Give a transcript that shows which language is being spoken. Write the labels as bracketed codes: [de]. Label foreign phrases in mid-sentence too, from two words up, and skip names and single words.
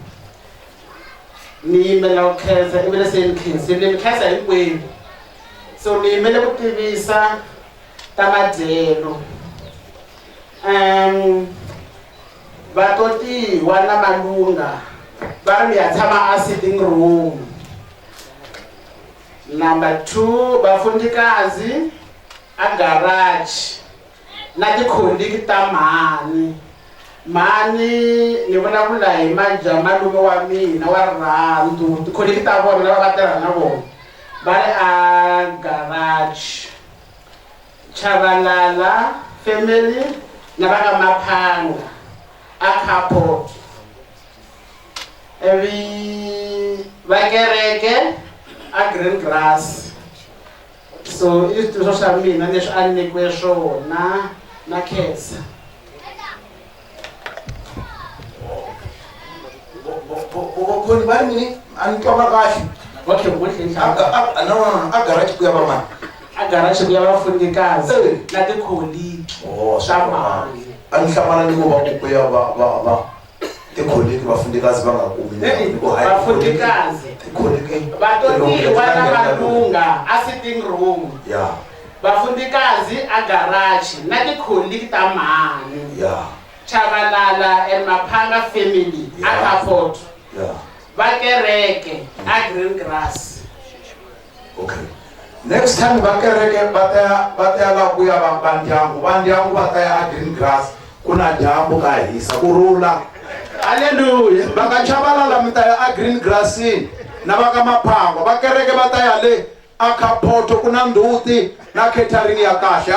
[ts] ni yimela ku khensa ivi se ni khensile mi khensa hinkwenu so ni yimele ku tivisa ta madyelo vatotiwa na malunga va ri mi ya tshama a [en] sitting room. [ts] Number 2 vafundikazi a garage na tikholiki ta mhani ni vulavula hi malume wa mina wa rirhandzu tikholiki ta vona lava va tirha na vona va ri a garage. Chabalala family na va ka Maphanga a Carport. Evi va kereke a Green Grass. [en] So it's [ts] to swa mina leswi a nyikiwe swona na Khensa. Khoni ba mini anitwa kahle. Okay, muhle nhlanga. No, a garage ku ya ba mani. A garage ku ya vafundikazi na tikholi. Oh, swa mali. Anihlangana ni ku va ku ya va tikholi vafundikazi va nga kumi. Vafundikazi. Tikholi Vatondiwa na valunga a [en] sitting room. Yeah. [ts] Vafundikazi a garage na tikholi ta mali. Yeah. [en] Chabalala and Maphanga family a Carport. Yeah. [ts] Va kereke a Green Grass. Okay. [en] Next time [ts] va kereke va ta la ku ya va ndyangu va ta ya Green Grass kuna dyambu ka hisa kurula. Hallelujah. Va ka Chabalala mi ta ya Green Grass na va ka Maphanga va kereke va ta ya le a Carport kuna nduti na catering ya kahle.